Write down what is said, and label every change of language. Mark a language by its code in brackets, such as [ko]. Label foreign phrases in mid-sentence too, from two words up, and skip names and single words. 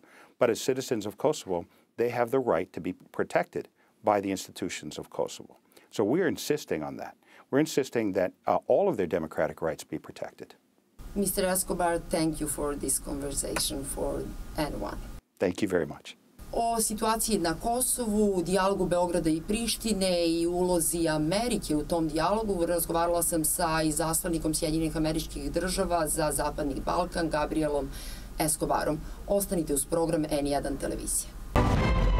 [en] But as citizens of Kosovo, they have the right to be protected by the institutions of Kosovo. So we're insisting on that. We're insisting that all of their democratic rights be protected. Mr. Eskobar, thank you for this conversation for N1. Thank you very much. [sr] O situaciji na Kosovu, dijalogu Beograda I Prištine I ulozi Amerike u tom dijalogu razgovarala sam sa izaslanikom Sjedinjenih Američkih Država za Zapadni Balkan Gabrijelom Eskobarom. Ostanite uz program N1 televizije.